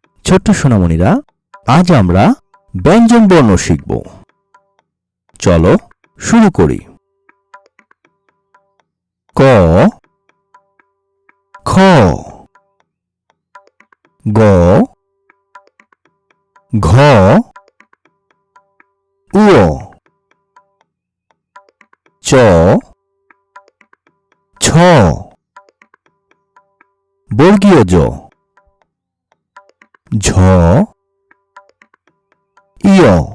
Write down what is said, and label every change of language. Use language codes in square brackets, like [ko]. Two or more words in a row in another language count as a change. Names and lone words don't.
[bn] ছোট্ট সোনামণিরা, আজ আমরা ব্যঞ্জন বর্ণ শিখব। চলো শুরু করি। ক, খ, গ, ঘ, উ, চ, ছ, বর্গীয় জ, ঝ, ইয়,